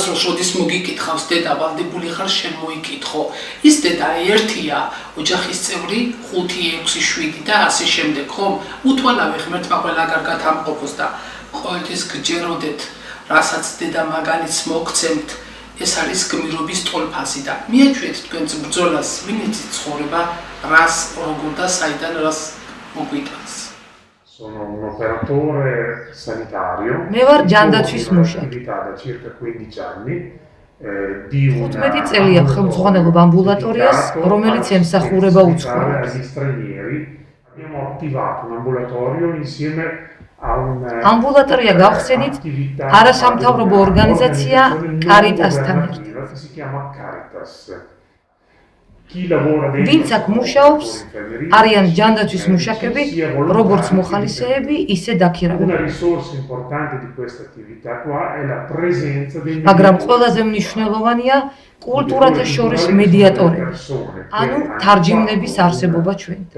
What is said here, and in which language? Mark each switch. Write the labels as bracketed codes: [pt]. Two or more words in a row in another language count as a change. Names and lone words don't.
[ka] რომ შოდის მოგიკითხავს დედა ვალდებული ხარ შენ მოიკითხო ის დედა ერთია ოჯახის წევრი 5 6 7 და ასე შემდეგ ხომ უთვალავი ღმერთმა ყველა კარგად ამყოფოს და ყოველთვის გჯეროდეთ რასაც დედა მაგალითს მოგცემთ ეს არის გმირობის ტოლფასი და მიაჩვიეთ თქვენს ბრძოლას ვინ იცით ცხოვრება რას როგორ და საიდან რას მოგვიტანს [it] Sono un operatore sanitario. [ka] მე ვარ ჯანდაცვის მუშაკი. [it] Da circa 15 anni. Di [ka] 15 წელია ხელმძღვანელობ ამბულატორიას, რომელიც ემსახურება უცხოელებს. [it] Abbiamo attivato un ambulatorio insieme [ka] ამბულატორია გავხსენით არასამთავრობო ორგანიზაცია Caritasთან ერთად. [it] Si chiama Caritas. [ka] ვინც აქ მუშაობს, არიან ჯანდაცვის მუშაკები, როგორც მოხალისეები, ისე დაქირავებული. მაგრამ ყველაზე მნიშვნელოვანია კულტურათა შორის მედიატორები, ანუ თარჯიმნების არსებობა ჩვენთან.